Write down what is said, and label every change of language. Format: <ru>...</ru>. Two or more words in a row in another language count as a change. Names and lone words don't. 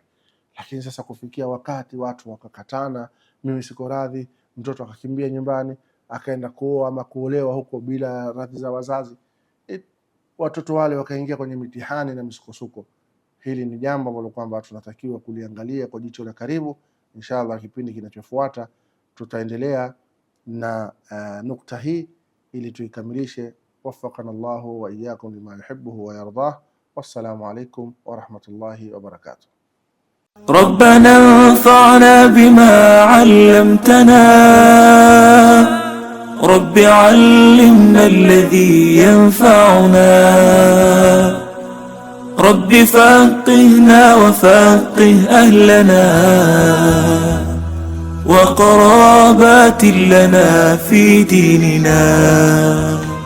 <sw>Lakini sasa kufikia wakati watu wakakatana, mimi siko radhi, mtoto akakimbia nyumbani akaenda kuoa ama kuolewa huko bila radhi za wazazi, watoto wale wakaingia kwenye mitihani na misukosuko. Hili ni jambo ambalo kwamba tunatakiwa kuliangalia kwa jicho la karibu. Inshallah kipindi kinachofuata tutaendelea na nukta hii ili tuikamilishe.</sw> <ar>وفقنا الله وإياكم لما يحب ويرضى. والسلام عليكم ورحمة الله وبركاته. ربنا انفعنا بما علمتنا، رب علمنا الذي ينفعنا، رب فقهنا وفقه أهلنا وقرابات لنا في ديننا.</ar>